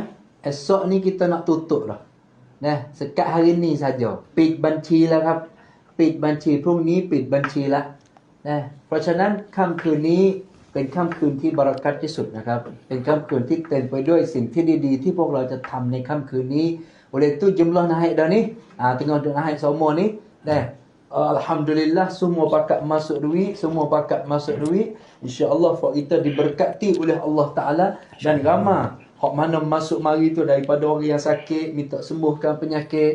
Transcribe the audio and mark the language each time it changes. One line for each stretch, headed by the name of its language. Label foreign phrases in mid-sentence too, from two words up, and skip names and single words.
Malay: Esok ni kita nak tutup dah. Sekat hari ni saja. Pit banci lah
Thai: ครับปิดบัญชีพรุ่งนี้ปิดบัญชีละเพราะฉะนั้นค่ำคืนนี้เป็นค่ำคืนที่บารักัตที่สุดนะครับเป็นค่ำคืนที่เต็มไปด้วยสิ่งที่ดีๆที่พวกเราจะทำในค่ำคืนนี้
Malay: oleh itu jumlah naik dah ni tengah duk naik semua ni dah alhamdulillah semua pakat masuk duit insya-Allah kita diberkati oleh Allah Taala dan ramai hak mana masuk mari tu daripada orang yang sakit minta sembuhkan penyakit.